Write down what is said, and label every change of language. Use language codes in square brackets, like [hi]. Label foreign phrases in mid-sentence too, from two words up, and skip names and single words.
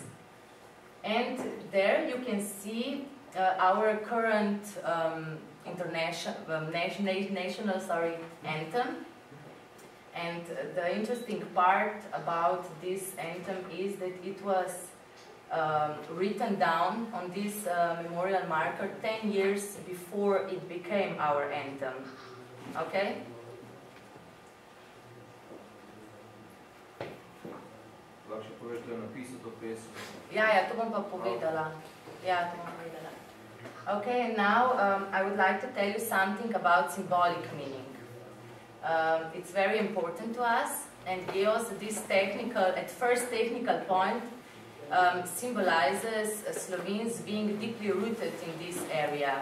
[en] And there you can see our current national anthem. And the interesting part about this anthem is that it was written down on this memorial marker 10 years before it became our anthem. Okay? [sl] Lahko poveš, da je napisal to pesem? Ja, to bom pa povedala. [en] Okay, and now I would like to tell you something about symbolic meaning. It's very important to us, and GEOS, this at first technical point, symbolizes Slovenes being deeply rooted in this area.